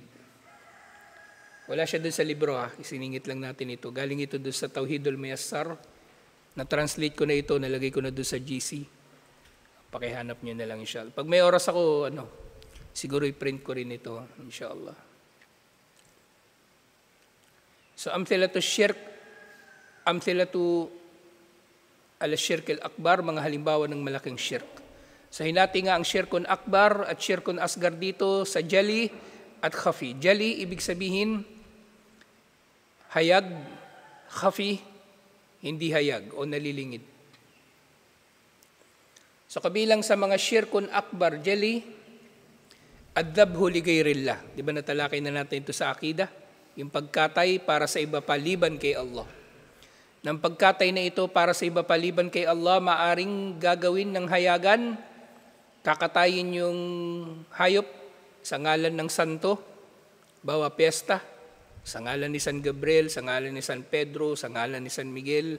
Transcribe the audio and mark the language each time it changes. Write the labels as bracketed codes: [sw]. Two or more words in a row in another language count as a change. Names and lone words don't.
[tl] Wala siya dun sa libro isiningit lang natin ito. Galing ito dun sa Tauhidul Muyassar. Na-translate ko na ito, nalagay ko na dun sa GC. Pakihanap nyo na lang inshallah. Pag may oras ako, siguro i-print ko rin ito, inshallah. [ar] So, أمثلة شرك، أمثلة على شرك الأكبر, [tl] mga halimbawa ng malaking shirk. So, hinati nga ang [ar] شرك أكبر [tl] at [ar] شرك أصغر [tl] dito sa jali at khafi. Jali, ibig sabihin, hayag, khafi, hindi hayag o nalilingid. So, kabilang sa mga shirkun akbar, jali, [ar] الذبح لغير الله. [tl] Di ba natalakay na natin ito sa akida? Yung pagkatay para sa iba paliban kay Allah. Nang pagkatay na ito para sa iba paliban kay Allah, maaring gagawin ng hayagan, kakatayin yung hayop sa ngalan ng santo, bawa pesta, sa ngalan ni San Gabriel, sa ngalan ni San Pedro, sa ngalan ni San Miguel.